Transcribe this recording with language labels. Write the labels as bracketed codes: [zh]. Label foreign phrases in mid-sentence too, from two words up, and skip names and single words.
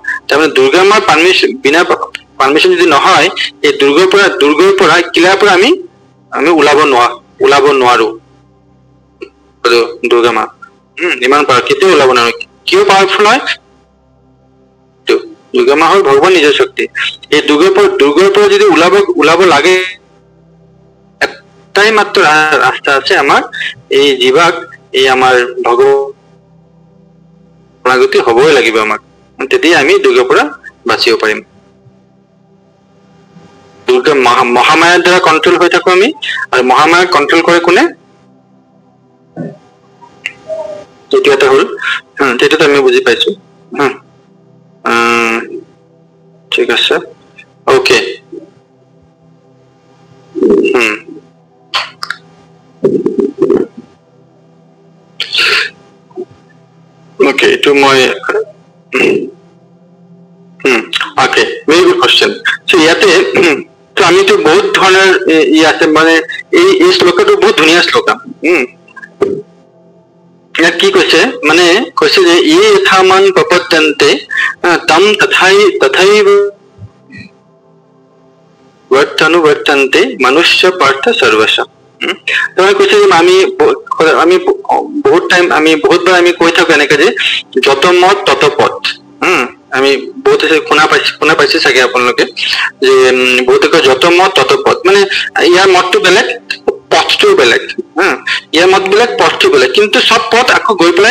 [as] তাৰমানে দুৰ্গা মাৰ বিনা পাৰ্মিশ্যন যদি নহয়, এই দুৰ্গৰ পৰা কিলাৰ পৰা আমি ওলাব নোৱাৰো। দুৰ্গা মা ইমান কেতিয়াও ওলাব নোৱাৰো। কিয় পাৱাৰফুল হয়, দুৰ্গা মা হ'ল ভগৱান নিজৰ শক্তি। এই দুৰ্গৰ পৰা যদি ওলাব লাগে, একটাই মাত্র রাস্তা আছে আমাৰ এই জীৱাক এই আমাৰ ভগৱানাগতি হ'বই লাগিব আমাক তেতিয়া আমি দুৰ্গাৰ পৰা বাচিব পাৰিম দুৰ্গা মহামায়াৰ দ্বাৰা কন্ট্ৰোল হৈ থাকো আমি আৰু মহামায়াক কন্ট্ৰোল কৰে কোনে এইটো এটা হ'ল তেতিয়াতো আমি বুজি পাইছো ঠিক আছে ওকে [en] Okay, to my okay, very good question. [as] So ইয়াতে তো আমি তো বহুত ধৰণৰ ইয়াতে মানে এই শ্লোকটো বহুত ধুনীয়া শ্লোক ইয়াত কি কৈছে মানে কৈছে যে [sa] ই যথামান প্ৰপদ্যন্তে তম তথৈব वर्तन्ते मनुष्य पार्थ सर्वस्व [as] तो কৈছে যে আমি বহুত টাইম আমি বহুতবাৰ আমি কৈ থাকো এনেকে যে যত মত তত পথ আমি বহুত শুনা পাইছে চাগে আপোনালোকে যে বহুতকে যত মত তত পথ মানে ইয়াৰ মতটো বেলেগ পথটো বেলেগ ইয়াৰ মত বেলেগ পথটো বেলেগ কিন্তু সব পথ আকৌ গৈ পেলাই